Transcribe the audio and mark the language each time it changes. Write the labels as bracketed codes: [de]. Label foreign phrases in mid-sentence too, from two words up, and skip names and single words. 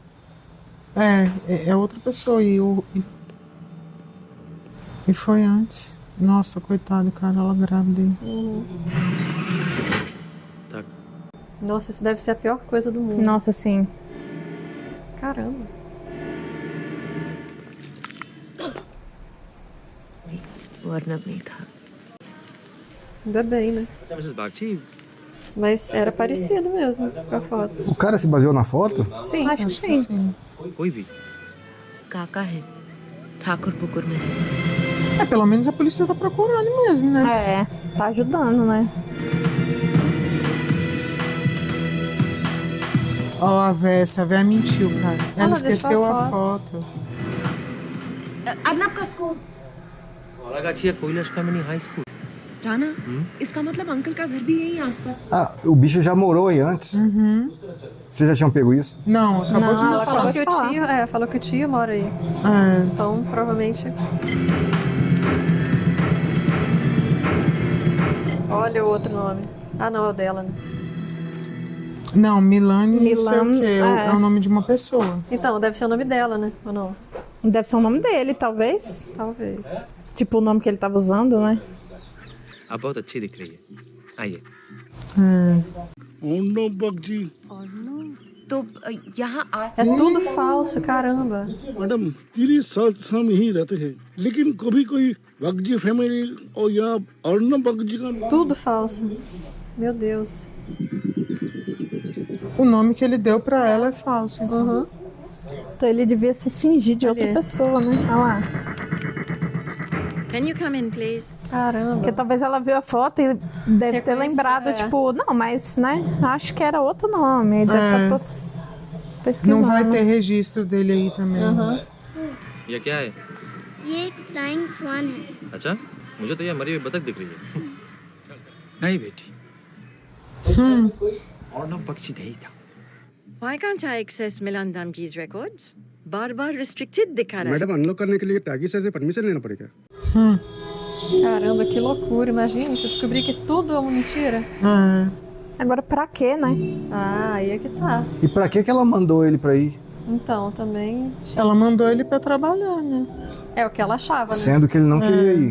[pt] É outra pessoa. E foi antes. Nossa, coitado, cara, ela grávida aí. Nossa, isso deve ser a pior coisa do mundo. Nossa, sim. Caramba. [hi] वो अर्नब नहीं था। [pt] Ainda bem, né? [hi] अच्छा मिसेस बागची, [pt] Mas era parecido mesmo com a foto. O cara se baseou na foto? Sim, Acho que sim. [hi] कोई भी। काका है, ठाकुर पुकुर में। [pt] Pelo menos a polícia tá procurando mesmo, né? É, tá ajudando, né? Ó, a véia mentiu, cara. Ela esqueceu deixou a a foto. [hi] अर्नब का स्कूल। वारागाची कोइलाश कामिनी हाई स्कूल। राना, इसका मतलब अंकल का घर भी यहीं आसपास। [pt] Ah, o bicho já morou aí antes. Vocês já tinham pego isso? Não, acabou de ela mostrar. falou acabou que de o falar. tio, falou que o tio mora aí. Então, provavelmente. Olha o outro nome. Ah, não, é o dela, né? Não, Milane não sei o Milan, quê. É o nome de uma pessoa. Então, deve ser o nome dela, né? Ou não? Deve ser o nome dele, talvez. Talvez. Tipo o nome que ele tava usando, né? [hi] आप बहुत अच्छी दिख रही है। आइए। तो यहाँ [pt] É tudo falso, caramba. [hi] मैडम 30 साल से हम यहीं रहते हैं, लेकिन कभी कोई बगजी फैमिली और यहाँ अर्नब बगजी का [pt] Tudo falso. Meu Deus. O nome que ele deu pra ela é falso. Então. Então ele devia se fingir de outra Ali. pessoa, né? Olha lá. [en] Can you come in, please? [pt] Caramba. Porque talvez ela viu a foto e deve ter Reconheceu, lembrado, é. tipo, não, mas, né? Acho que era outro nome. Aí deve estar pesquisando. Não vai ter registro dele aí também. [hi] ये क्या है? ये एक [en] flying swan [hi] है। अच्छा, मुझे तो ये मरी हुई बतख दिख रही है। नहीं बेटी। अर्नब बगची नहीं था। [en] Why can't I access Milan Damji's records? [hi] बार-बार restricted दिखा रहा है। मैडम अनलॉक करने के लिए टैगी से परमिशन लेना पड़ेगा। [pt] Caramba, que loucura. Imagina, você descobrir que tudo é uma mentira. Agora pra quê, né? Ah, aí é que tá. E pra que ela mandou ele pra ir? Então, também. Ela mandou ele pra trabalhar, né? É o que ela achava, né? Sendo que ele não queria ir.